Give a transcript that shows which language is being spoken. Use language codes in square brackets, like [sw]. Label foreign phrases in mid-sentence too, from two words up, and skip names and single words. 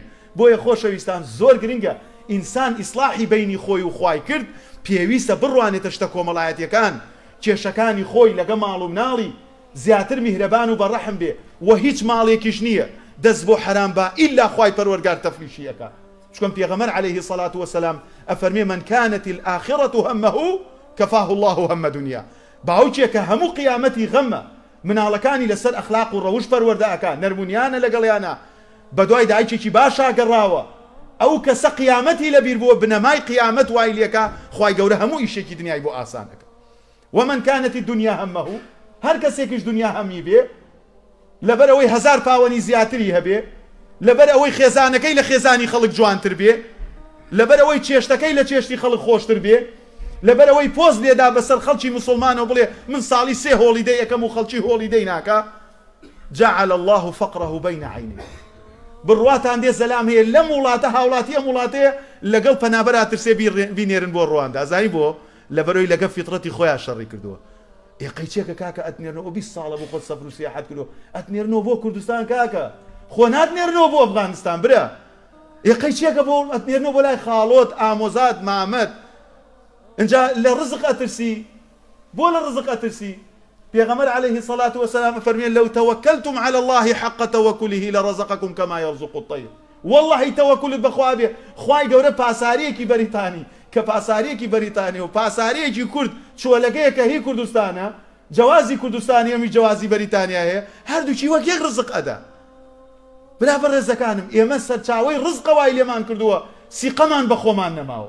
[ckb] بۆیە خۆشەویستان زۆر گرنگە ئینسان ئیسلاحی بینی خۆی و خوای کرد، پێویستە بڕوانێتە شتە کۆمەڵایەتیەکان، کێشەکانی خۆی لەگە ماڵ و مناڵی زیاتر میهرەبان و بەڕەحم بێ و هیچ ماڵێکیش نییە دەست بۆ حرام با ئیلا خوای پەروەردگار تەفریشی ئەکا. چکۆن پێغەمبەر [ar] عليه الصلاة والسلام [ckb] ئەفەرمێ [ar] من كانت الآخرة همه كفاه الله هم دنيا. [ckb] باوکێکە هەموو قیامەتی غەمە، مناڵەکانی لەسەر ئەخلاق و ڕەوش پەروەردە ئەکا، نەرمونیانە لەگەڵیانە، بەدوای دایکێکی باشا گەڕاوە، ئەو کەسە قیامەتی لەبیر بووە، بنەمای قیامەت وای لێکا، خوای گەورە هەموو ئیشێکی دنیای بۆ ئاسان ئەکا. [ar] ومن كانت الدنيا همه، [ckb] هەر کەسێکیش دنیا هەمی بێ، لەبەر ئەوەی 1000 پاوەنی زیاتری هەبێ، لەبەر ئەوەی خێزانەکەی لە خێزانی خەڵک جوانتر بێ، لەبەر ئەوەی چێشتەکەی لە چێشتی خەڵک خۆشتر بێ، لەبەر ئەوەی پۆست لێدا بەسەر خەڵکی مسلمانەوە بڵێ من ساڵی 3 هۆڵیدەی یەکەم و خەڵکی هۆڵیدەی ناکا، [ar] جعل الله فقره بين عينيه. [ckb] بڕواتان دێ زەلام هەیە لەم وڵاتە هاوڵاتی ئەم وڵاتەیە لەگەڵ پەنابەرا ترسێ بینێرن بۆ ڕواندا. زانی بۆ لەبەرەوەی لەگە فیترەتی خۆیان شەڕی کردووە. قەیچێکە کاکە ئەتنێرنەوە 20 ساڵە بۆ خۆت سەفر و سیاحەت کردو، ئەتنێرنەوە بۆ کوردستان کاکە، خۆ ناتنێرنەوە بۆ ئەفغانستان برە. قەیچێکە بۆ ئەتنێرنەوە بۆ لای خاڵۆت، ئامۆزات، مامەت. اینجا لە ڕزق ئەترسی، بۆ لە ڕزق ئەترسی. پێغەمبەر [ar] عليه الصلاة والسلام [ckb] فەرمێن [ar] لو توكلتم على الله حق توكله لرزقكم كما يرزق الطير. والله توكلت [ckb] بخوا بێ، خوای گەورە پاساریەکی بەریتانی کە پاساریەکی بەریتانی و پاساریەکی کورد چۆلەگەیەکە هی کوردستانە، جوازی کوردستانی هەمی جوازی بەریتانیا هەیە، هەردووکی وەک یەک ڕزق ئەدا. برا بەڕێزەکانم ئێمە سەرچاوەی ڕزق وای لێمان کردووە، سیقەمان بە خۆمان نەماوە.